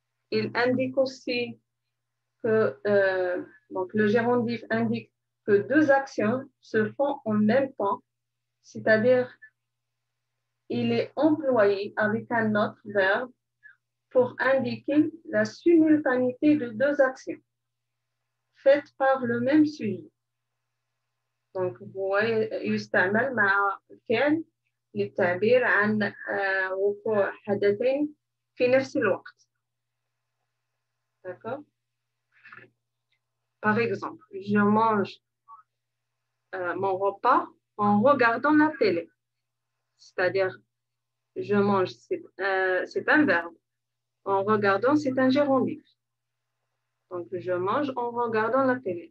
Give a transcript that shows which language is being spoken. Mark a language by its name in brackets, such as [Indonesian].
[French] Il indique aussi que donc le gérondif indique que deux actions se font en même temps, c'est-à-dire il est employé avec un autre verbe pour indiquer la simultanéité de deux actions faites par le même sujet. [Arabic] Donc, هو يستعمل مع الفعل للتعبير عن وقوع حدثين في نفس الوقت. [French] D'accord? Par exemple, je mange mon repas en regardant la télé. C'est-à-dire, je mange, c'est un verbe. En regardant, c'est un gérondif. Donc, je mange en regardant la télé.